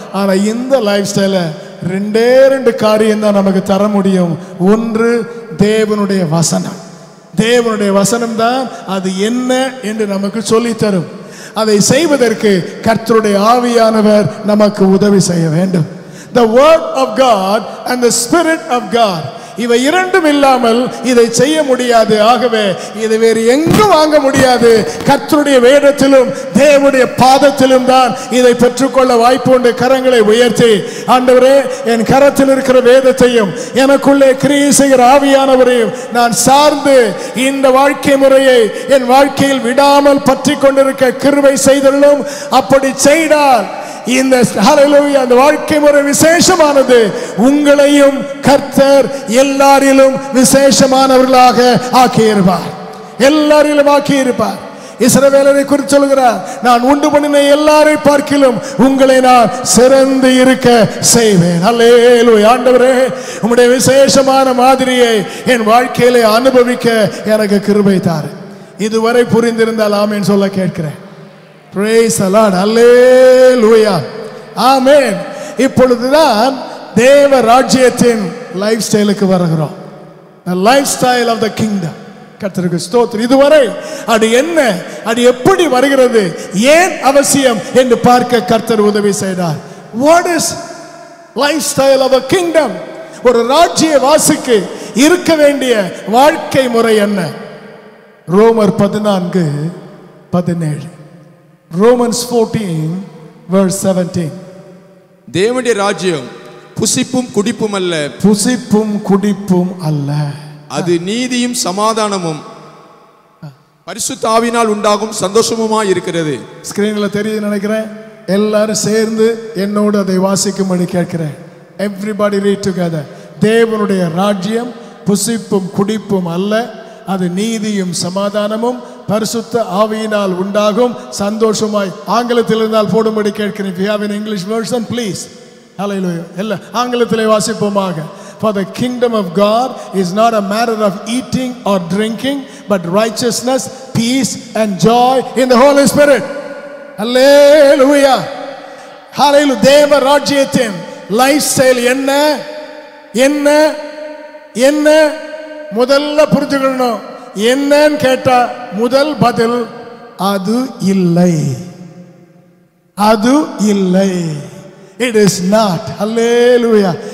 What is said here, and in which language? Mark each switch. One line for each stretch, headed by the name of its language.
Tamil: ஆனா இந்த லைஃப் ஸ்டைல ரெண்டு காரியம் தான் நமக்கு தர முடியும். ஒன்று தேவனுடைய வசனம். தேவனுடைய வசனம் தான் அது என்ன என்று நமக்கு சொல்லி தரும். அதை செய்வதற்கு கர்த்தருடைய ஆவியானவர் நமக்கு உதவி செய்ய வேண்டும்.
English: The word of God and the spirit of God,
Tamil: இவை இரண்டும் இல்லாமல் இதை செய்ய முடியாது. ஆகவே இதை வேறு எங்கும் வாங்க முடியாது. கர்த்தருடைய வேதத்திலும் தேவனுடைய பாதத்திலும் தான் இதை பெற்றுக்கொள்ள வாய்ப்பு உண்டு. கரங்களை உயர்த்தி, ஆண்டவரே, என் கரத்தில் இருக்கிற வேதத்தையும் எனக்குள்ளே கிரியை செய்கிற ஆவியானவரையும் நான் சார்ந்து இந்த வாழ்க்கை முறையை என் வாழ்க்கையில் விடாமல் பற்றி கொண்டிருக்க கிருபை செய்தலும். அப்படி செய்தால் இந்த ஹல்லேலூயா அந்த வாழ்க்கை முறை விசேஷமானது. உங்களையும் கர்த்தர் எல்லாரிலும் விசேஷமானவர்களாக ஆக்கியிருப்பார். எல்லாரிலும் ஆக்கியிருப்பார். இஸ்ரவேலரை குறித்து சொல்கிறார், நான் உண்டு பண்ணின எல்லாரை பார்க்கிலும் உங்களை நான் சிறந்து இருக்க செய்வேன். அல்லேலூயா. ஆண்டவரே, உம்முடைய விசேஷமான மாதிரியை என் வாழ்க்கையிலே அனுபவிக்க எனக்கு கிருபை தாரு. இதுவரை புரிந்திருந்தால் ஆமென் சொல்ல கேட்கிறேன்.
English: Praise the Lord.
Tamil: Hallelujah. Amen. இப்பொழுதுதான் தேவ ராஜ்யத்தின் லைஃப் ஸ்டைலுக்கு வருகிறோம்.
English: The lifestyle of the kingdom.
Tamil: கர்த்தருக்கு ஸ்தோத்திரம். இதுவரை அது என்ன, அது எப்படி வருகிறது, ஏன் அவசியம் என்று பார்க்க கர்த்தர் உதவி செய்தார்.
English: What is lifestyle of a kingdom?
Tamil: ஒரு ராஜ்ய வாசிக்கு இருக்க வேண்டிய வாழ்க்கை முறை என்ன?
English: ரோமர் 14:17. Romans 14 verse 17.
Tamil: தேவனுடைய ராஜ்யம் புசிப்பும் குடிப்பும் அல்ல. புசிப்பும் குடிப்பும் அல்ல. அது நீதியும் சமாதானமும் பரிசுத்த ஆவியினால் உண்டாகும் சந்தோஷமுமாய் இருக்கிறது. ஸ்கிரீன்ல தெரியுது நினைக்கிறேன். எல்லாரும் சேர்ந்து என்னோடு அதை வாசிக்கும்படி கேட்கிறேன்.
English: Everybody read together.
Tamil: தேவனுடைய ராஜ்யம் புசிப்பும் குடிப்பும் அல்ல, அது நீதியும் சமாதானமும் பரிசுத்த ஆவியினால் உண்டாகும் சந்தோஷமாய். ஆங்கிலத்தில் இருந்தால் போடும்படி கேட்கிறேன்.
English: If you have an English version, please. Hallelujah.
Tamil: எல்லா ஆங்கிலத்திலே வாசிப்போமாக.
English: For the kingdom of God is not a matter of eating or drinking, but righteousness, peace and joy in the Holy Spirit. Hallelujah. Hallelujah.
Tamil: தேவ ராஜ்யத்தின் life style என்ன என்ன என்ன முதல்ல புரிஞ்சுக்கணும். என்னன்னு கேட்டா முதல் பதில் அது இல்லை. அது இல்லை.
English: It is not.
Tamil: Hallelujah.